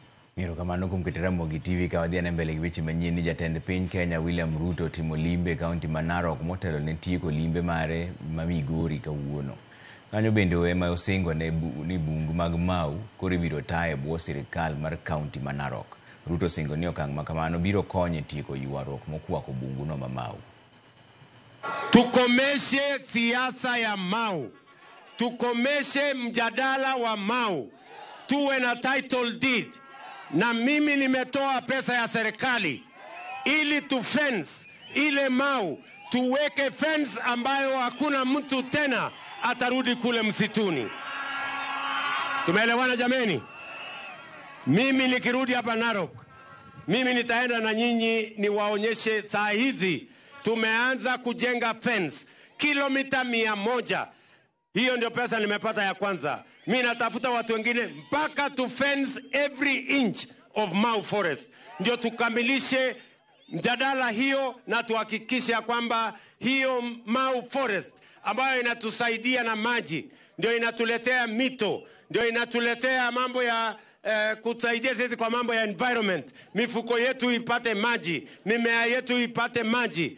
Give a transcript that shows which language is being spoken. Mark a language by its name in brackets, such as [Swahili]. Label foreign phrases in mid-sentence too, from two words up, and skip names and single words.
[Luo (Kenya and Tanzania)] Miro kamano kum kitera Mogi TV ka wadhi na mbele giweche manyien ni jatend piny Kenya William Ruto timo limbe kaunti ma Narok motelo ne tieko limbe mare ma Migori kawuono. Kanyo bende ema osingo ni bungu mag Mau koro ibiro taye bwo sirikal mar kaunti ma Narok. Ruto singo ni okang' ma kamano biro konyo tieko ywaruok mokwako bungu no ma Mau. [Swahili] Tukomeshe siasa ya Mau. Tukomeshe mjadala wa Mau. Tuwe na [English] title deed. [Swahili] Na mimi nimetoa pesa ya serikali ili tu fence ile Mau, tuweke fence ambayo hakuna mtu tena atarudi kule msituni. Tumeelewana jameni? Mimi nikirudi hapa Narok, mimi nitaenda na nyinyi niwaonyeshe saa hizi tumeanza kujenga fence kilomita 100. Hiyo ndio pesa nimepata ya kwanza. Mimi natafuta watu wengine mpaka [English] to fence every inch of Mau Forest. [Swahili] Ndio tukamilishe mjadala hiyo na tuhakikishe kwamba hiyo Mau Forest ambayo inatusaidia na maji, ndio inatuletea mito, ndio inatuletea mambo ya kutusaidia sisi kwa mambo ya environment. Mifuko yetu ipate maji, mimea yetu ipate maji.